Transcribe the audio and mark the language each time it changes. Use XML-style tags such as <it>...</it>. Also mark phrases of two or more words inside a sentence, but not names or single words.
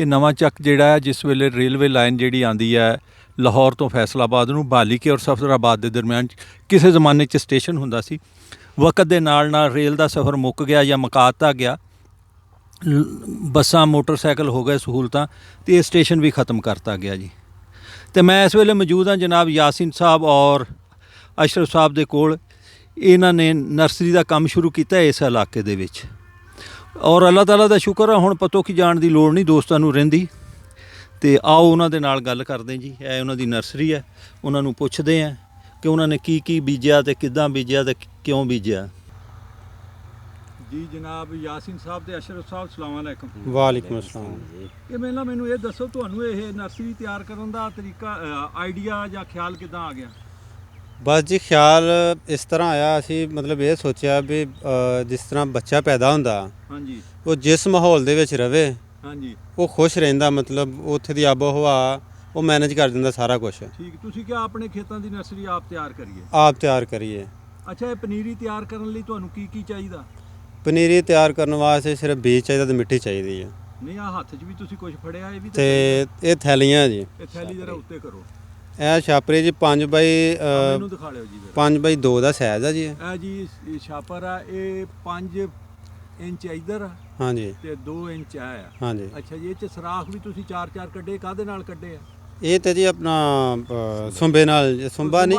<pa>ਇਹ ਨਵਾਂ ਚੱਕ ਜਿਹੜਾ ਹੈ, ਜਿਸ ਵੇਲੇ ਰੇਲਵੇ ਲਾਈਨ ਜਿਹੜੀ ਆਉਂਦੀ ਹੈ ਲਾਹੌਰ ਤੋਂ ਫੈਸਲਾਬਾਦ ਨੂੰ ਬਹਾਲੀ ਕੇ ਔਰ ਸਫਦਰਾਬਾਦ ਦੇ ਦਰਮਿਆਨ ਕਿਸੇ ਜ਼ਮਾਨੇ 'ਚ ਸਟੇਸ਼ਨ ਹੁੰਦਾ ਸੀ। ਵਕਤ ਦੇ ਨਾਲ ਨਾਲ ਰੇਲ ਦਾ ਸਫ਼ਰ ਮੁੱਕ ਗਿਆ ਜਾਂ ਮੁਕਾ ਦਿੱਤਾ ਗਿਆ, ਬੱਸਾਂ ਮੋਟਰਸਾਈਕਲ ਹੋ ਗਏ ਸਹੂਲਤਾਂ, ਅਤੇ ਇਹ ਸਟੇਸ਼ਨ ਵੀ ख़त्म ਕਰਤਾ ਗਿਆ ਜੀ। ਤੋ ਮੈਂ ਇਸ ਵੇਲੇ ਮੌਜੂਦ ਹਾਂ ਜਨਾਬ ਯਾਸੀਨ ਸਾਹਬ ਔਰ ਅਸ਼ਰਫ ਸਾਹਬ ਕੇ ਕੋਲ। ਇਨ੍ਹੋਂ ਨੇ ਨਰਸਰੀ ਕਾ ਕਾਮ ਸ਼ੁਰੂ ਕੀਆ ਇਸ ਇਲਾਕੇ ਦੇ ਵਿਚ, ਔਰ ਅੱਲ੍ਹਾ ਤਾਲਾ ਕਾ ਸ਼ੁਕਰ ਹੈ ਹੁਣ ਪਤੋਂ ਕੀ ਜਾਣ ਕੀ ਲੋੜ ਨਹੀਂ ਦੋਸਤਾਂ ਨੂੰ ਰਹਿੰਦੀ। ਤੋ ਆਓ ਉਨ੍ਹਾਂ ਦੇ ਨਾਲ ਗੱਲ ਕਰਦੇ ਜੀ। ਯਹ ਉਨ੍ਹਾਂ ਦੀ ਨਰਸਰੀ ਹੈ, ਉਨ੍ਹਾਂ ਨੂੰ ਪੁੱਛਦੇ ਹੈਂ ਕਿ ਉਨ੍ਹੋਂ ਨੇ ਕੀ ਬੀਜਿਆ ਤੇ ਕਿਦਾਂ ਬੀਜਿਆ ਤੇ ਕਿਉਂ ਬੀਜਿਆ ਜੀ। ਜਨਾਬ ਯਾਸੀਨ ਸਾਹਬ ਤੇ ਅਸ਼ਰਫ ਸਾਹਬ ਸਲਾਮ ਅਲੈਕੁਮ। ਵਾਲੇਕੁਮ ਅੱਸਲਾਮ। ਯੇ ਮੈਨੂੰ ਯੇ ਦੱਸੋ ਤੁਹਾਨੂੰ ਯੇ ਨਰਸਰੀ ਤਿਆਰ ਕਰਨ ਦਾ ਤਰੀਕਾ ਆਇਡੀਆ ਯਾ ਖ਼ਿਆਲ ਕਿਦਾਂ ਆ ਗਿਆ? ਬਸ ਜੀ ਖ਼ਿਆਲ ਇਸ ਤਰ੍ਹਾਂ ਆਇਆ, ਅਸੀਂ ਮਤਲਬ ਯੇ ਸੋਚਾ ਭੀ ਜਿਸ ਤਰ੍ਹਾਂ ਬੱਚਾ ਪੈਦਾ ਹੋਂਦਾ, ਹਾਂ ਜੀ, ਵੋ ਜਿਸ ਮਾਹੌਲ ਦੇ ਵਿਚ ਰਵੇ, ਹਾਂ ਜੀ, ਵੋ ਖੁਸ਼ ਰਹਿੰਦਾ, ਮਤਲਬ ਉੱਥੇ ਦੀ ਆਬੋ ਹਵਾ ਵੋ ਮੈਨੇਜ ਕਰ ਦਿੰਦਾ ਸਾਰਾ ਕੁਝ। ठीक। ਤੁਸੀਂ ਕਿਆ ਅਪਣੇ ਖੇਤਾਂ ਦੀ ਨਰਸਰੀ ਆਪ ਤਿਆਰ ਕਰੀਏ? ਆਪ ਤਿਆਰ ਕਰੀਏ। ਅੱਛਾ, ਯੇ ਪਨੀਰੀ ਤਿਆਰ ਕਰਨ ਲਈ ਤੁਹਾਨੂੰ ਕੀ ਚਾਹੀਦਾ? ਪਨੀਰੀ ਤਿਆਰ ਕਰਨੇ ਵਾਸਤੇ ਸਿਰਫ਼ ਬੀਜ ਚਾਹੀਏ ਤੋ ਮਿੱਟੀ ਚਾਹੀਏ ਹੈ। ਨਹੀਂ ਆ ਹੱਥ 'ਚ ਭੀ ਤੁਸੀਂ ਕੁਝ ਫੜਿਆ ਯੇ ਭੀ ਤੇ ਯੇ ਥੈਲੀਆਂ ਜੀ, ਯੇ ਥੈਲੀ ਜ਼ਰਾ ਉੱਤੇ ਕਰੋ। ਇਹ ਛਾਪਰੀ ਜੀ 5 ਬਾਈ ਮੈਨੂੰ ਦਿਖਾ ਲਿਓ ਜੀ। 5 ਬਾਈ 2 ਦਾ ਸਾਈਜ਼ ਆ ਜੀ। ਇਹ ਜੀ ਇਹ ਛਾਪਰ ਆ, ਇਹ 5 ਇੰਚ ਇਧਰ ਆ, ਹਾਂਜੀ, ਤੇ 2 ਇੰਚ ਆ। ਹਾਂਜੀ। ਅੱਛਾ ਜੀ, ਇਹ 'ਚ ਸਰਾਖ ਵੀ ਤੁਸੀਂ 4 ਕੱਢੇ, ਕਾਹਦੇ ਨਾਲ ਕੱਢੇ ਆ? ਇਹ ਤੇ ਜੀ ਆਪਣਾ ਸੁੰਬੇ ਨਾਲ, ਸੁੰਬਾ ਨਹੀਂ</pa>